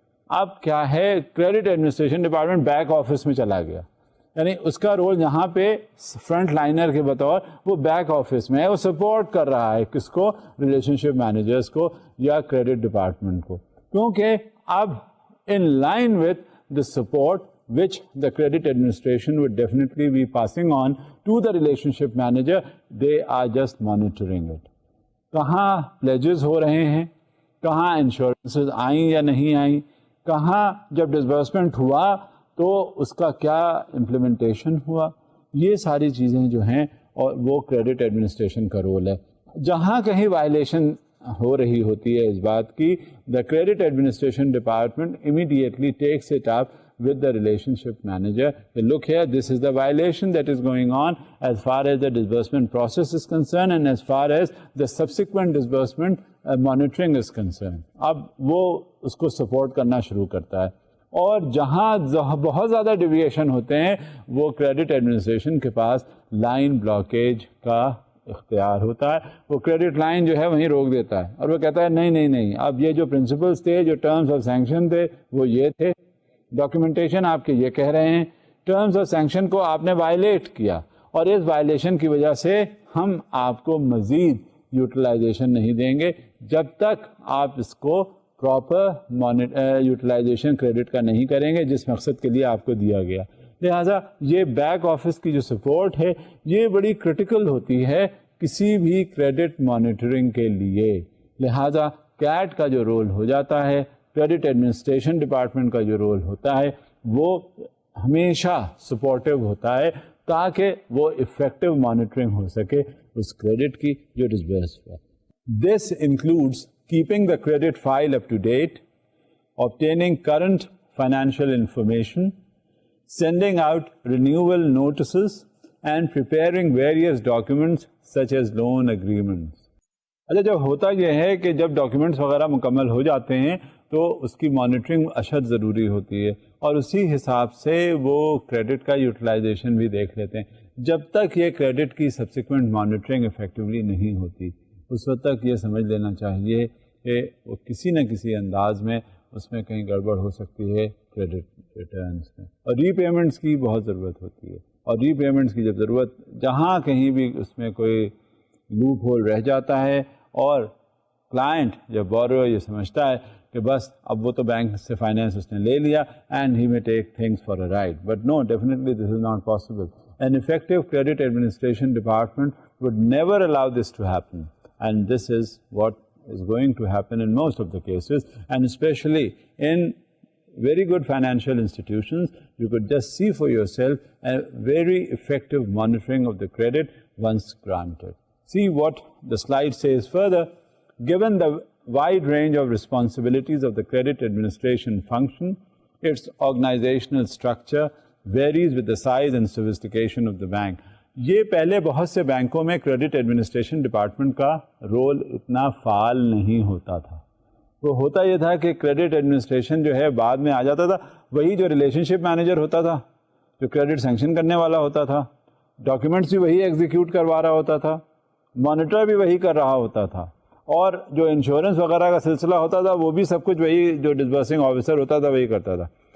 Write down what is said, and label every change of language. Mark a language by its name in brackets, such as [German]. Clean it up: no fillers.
[Urdu] اب کیا ہے, credit administration department back office میں چلا گیا, یعنی اس کا رول یہاں پہ فرنٹ لائنر کے بطور وہ بیک آفس میں ہے, وہ سپورٹ کر رہا ہے کس کو, ریلیشن شپ مینیجرس کو یا کریڈٹ ڈپارٹمنٹ کو, کیونکہ اب [English] in line with the support which the credit administration would definitely be passing on to the relationship manager, they are just monitoring it. [Urdu] کہاں pledges ہو رہے ہیں, کہاں insurances آئیں یا نہیں آئیں, کہاں جب disbursement ہوا تو اس کا کیا implementation ہوا, یہ ساری چیزیں جو ہیں اور وہ credit administration کا رول ہے. جہاں کہیں violation ہو رہی ہوتی ہے اس بات کی, [English] the credit administration department immediately takes it up with the relationship manager. They look here, this is the violation that is going on as far as the disbursement process is concerned and as far as the subsequent disbursement monitoring is concerned. [Urdu] اب وہ اس کو support کرنا شروع کرتا ہے, اور جہاں بہت زیادہ ڈیویشن ہوتے ہیں وہ کریڈٹ ایڈمنسٹریشن کے پاس لائن بلاکیج کا اختیار ہوتا ہے. وہ کریڈٹ لائن جو ہے وہیں روک دیتا ہے اور وہ کہتا ہے نہیں نہیں نہیں, اب یہ جو پرنسپلس تھے, جو ٹرمز آف سینکشن تھے وہ یہ تھے, ڈاکیومنٹیشن آپ کے یہ کہہ رہے ہیں, ٹرمز آف سینکشن کو آپ نے وائلیٹ کیا اور اس وائلیشن کی وجہ سے ہم آپ کو مزید یوٹیلائزیشن نہیں دیں گے جب تک آپ اس کو پراپر یوٹیلائزیشن کریڈٹ کا نہیں کریں گے جس مقصد کے لیے آپ کو دیا گیا. لہٰذا یہ بیک آفس کی جو سپورٹ ہے یہ بڑی کرٹیکل ہوتی ہے کسی بھی کریڈٹ مانیٹرنگ کے لیے. لہٰذا کیٹ کا جو رول ہو جاتا ہے, کریڈٹ ایڈمنسٹریشن ڈپارٹمنٹ کا جو رول ہوتا ہے, وہ ہمیشہ سپورٹو ہوتا ہے تاکہ وہ افیکٹو مانیٹرنگ ہو سکے اس کریڈٹ کی جو ڈسبرس ہوا. [English] This includes keeping the credit file up to date, obtaining current financial information, sending out renewal notices, and preparing various documents such as loan agreements. [Urdu] اچھا, جب ہوتا یہ ہے کہ جب ڈاکیومنٹس وغیرہ مکمل ہو جاتے ہیں تو اس کی مانیٹرنگ اشد ضروری ہوتی ہے اور اسی حساب سے وہ کریڈٹ کا یوٹیلائزیشن بھی دیکھ لیتے ہیں. جب تک یہ کریڈٹ کی سبسیکوینٹ مانیٹرنگ افیکٹولی نہیں ہوتی اس وقت تک یہ سمجھ لینا چاہیے کہ وہ کسی نہ کسی انداز میں اس میں کہیں گڑبڑ ہو سکتی ہے کریڈٹ ریٹرنس میں. اور ری پیمنٹس کی بہت ضرورت ہوتی ہے, اور ری پیمنٹس کی جب ضرورت جہاں کہیں بھی اس میں کوئی لوپ ہول رہ جاتا ہے اور کلائنٹ جب بورور یہ سمجھتا ہے کہ بس اب وہ تو بینک سے فائنینس اس نے لے لیا [English] And he may take things for a right, but no, definitely this is not possible. An effective credit administration department would never allow this to happen, and this is what is going to happen in most of the cases, and especially in very good financial institutions. You could just see for yourself a very effective monitoring of the credit once granted. See what the slide says further. Given the wide range of responsibilities of the credit administration function, its organizational structure varies with the size and sophistication of the bank. [Urdu] یہ پہلے بہت سے بینکوں میں credit administration department کا role اتنا فعال نہیں ہوتا تھا. وہ ہوتا یہ تھا کہ کریڈٹ ایڈمنسٹریشن جو ہے بعد میں آ جاتا تھا, وہی جو ریلیشن شپ مینیجر ہوتا تھا, جو کریڈٹ سینکشن کرنے والا ہوتا تھا, ڈاکیومنٹس بھی وہی ایگزیکیوٹ کروا رہا ہوتا تھا, مانیٹر بھی وہی کر رہا ہوتا تھا, اور جو انشورنس وغیرہ کا سلسلہ ہوتا تھا وہ بھی سب کچھ وہی جو ڈسبرسنگ آفیسر ہوتا تھا وہی کرتا تھا.